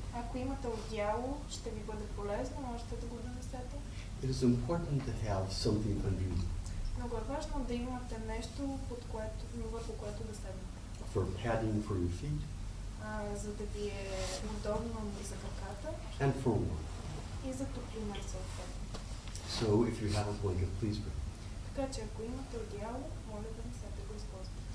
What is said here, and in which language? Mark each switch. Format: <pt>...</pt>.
<bg>Ако имате одеяло, ще ви бъде полезно, можете да го донесете.</bg> <en>It is important to have something under you</en> <bg>Много е важно да имате нещо, върху което да седнете.</bg> <en>for padding for your feet</en> <bg>За да ви е удобно за краката</bg> <en>and for warmth.</en> <bg>и за топлина съответно.</bg> <en>So if you have a blanket, please bring.</en> <bg>Така че ако имате одеяло, моля да не се да го използвате.</bg>